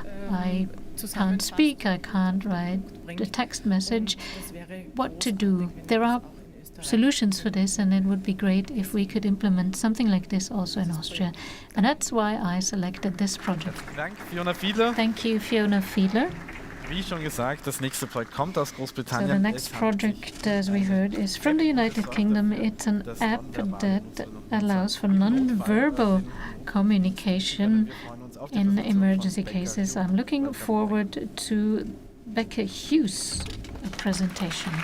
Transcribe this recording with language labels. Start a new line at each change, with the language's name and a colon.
English: I can't speak. I can't write a text message. What to do? There are solutions for this, and it would be great if we could implement something like this also in Austria. And that's why I selected this project.
German: Dank, Fiona Fiedler.
English: Thank you, Fiona Fiedler.
German: Wie schon gesagt, das nächste Projekt kommt aus Großbritannien.
English: So the next project, as we heard, is from the United Kingdom. It's an app that allows for non-verbal communication in emergency cases. I'm looking forward to Becca Hughes' presentation.